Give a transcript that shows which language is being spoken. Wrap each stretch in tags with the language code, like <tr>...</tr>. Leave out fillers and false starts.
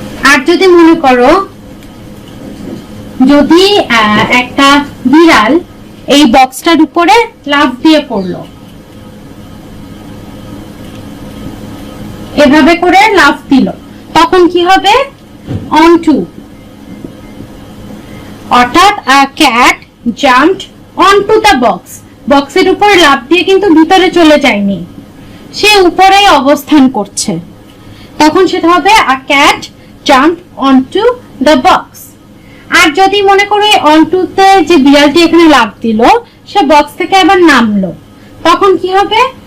<bn>আর যদি মনে করো যদি একটা বিড়াল এই বক্সটার উপরে লাফ দিয়ে পড়লো, এভাবে করে লাফ দিল, তখন কি হবে?</bn> <en>onto।</en> <bn>অর্থাৎ</bn> <en>a cat jumped onto the box।</en> <bn>বক্সের উপরে লাফ দিয়ে কিন্তু ভিতরে চলে যায়নি, সে উপরেই অবস্থান করছে, তখন সেটা হবে</bn> <en>a cat jumped onto the box।</en> <bn>আর যদি মনে করো onto-তে যে বিড়ালটি এখানে লাফ দিল, সে বক্স থেকে আবার নামলো, তখন কি হবে?</bn>